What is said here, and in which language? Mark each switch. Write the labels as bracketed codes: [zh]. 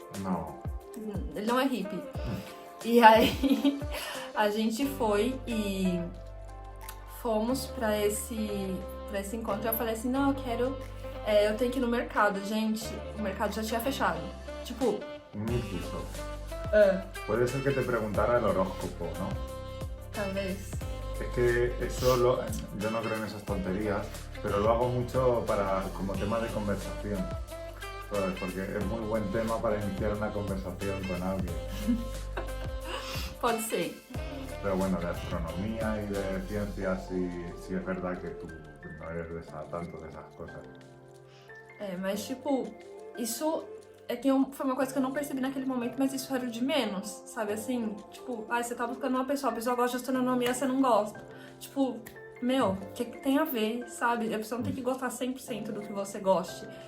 [pt] Não. Ele não é hippie. E aí a gente foi e fomos pra esse encontro e eu falei assim, não, eu tenho que ir no mercado, gente. O mercado já tinha fechado. Tipo... [es] Muy quiso. Puede ser que te preguntara el horóscopo, ¿no? [pt] Talvez. [es] Es que eso yo no creo en esas tonterías, pero lo hago mucho como tema de conversación, ¿sabes? Porque es muy buen tema para iniciar una conversación con alguien. [pt] Pode ser. [es] Pero bueno, de astronomía y de ciencia sí es verdad que tú no eres tanto de esas cosas. [pt] Mas tipo, isso foi uma coisa que eu não percebi naquele momento, mas isso era o de menos, sabe assim? Tipo, você tá buscando uma pessoa, a pessoa gosta de astronomia, você não gosta. Tipo, meu, o que tem a ver, sabe? A pessoa não tem que gostar 100% do que você goste.